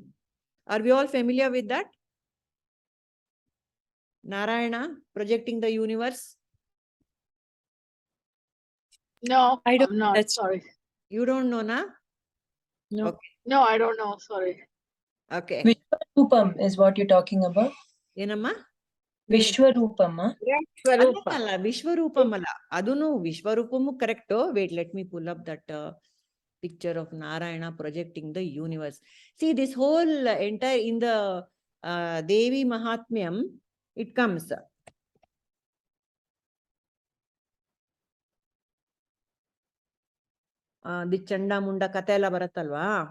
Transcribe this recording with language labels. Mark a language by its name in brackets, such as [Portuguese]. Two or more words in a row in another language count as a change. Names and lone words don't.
[English] Are we all familiar with that? Narayana projecting the universe? No, I don't. I'm not. That's Sorry. You don't know, na? no. Okay. No, I don't know. Sorry. Okay. Vishwarupam is what you're talking about. Yenamma? Vishwarupam. [Kannada] ಅಲ್ಲ, ವಿಶ್ವರೂಪಂ ಅಲ್ಲ. ಅದೂನು ವಿಶ್ವರೂಪಮು correct. [English] Wait, let me pull up that picture of Narayana projecting the universe. See, this whole entire in the Devi Mahatmyam, it comes. [Kannada] The Chanda Munda ಕತೆ ಎಲ್ಲ ಬರತಲ್ವ.